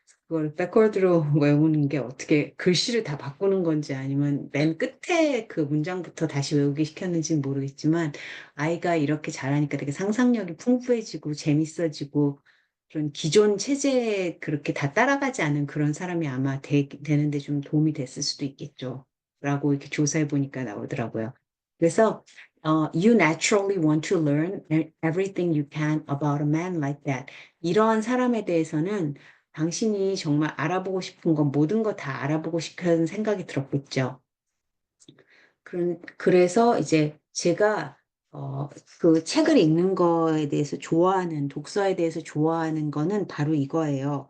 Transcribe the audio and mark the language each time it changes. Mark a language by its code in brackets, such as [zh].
[ko] 그걸 백워드로 외우는 게 어떻게 글씨를 다 바꾸는 건지 아니면 맨 끝에 그 문장부터 다시 외우게 시켰는지는 모르겠지만 아이가 이렇게 잘하니까 되게 상상력이 풍부해지고 재밌어지고 그런 기존 체제에 그렇게 다 따라가지 않은 그런 사람이 아마 되는데 좀 도움이 됐을 수도 있겠죠. 라고 이렇게 조사해 보니까 나오더라고요. 그래서 [en] you naturally want to learn everything you can about a man like that. [ko] 이러한 사람에 대해서는 당신이 정말 알아보고 싶은 건 모든 거 다 알아보고 싶은 생각이 들었겠죠. 그래서 이제 제가 그 책을 읽는 거에 대해서 독서에 대해서 좋아하는 거는 바로 이거예요.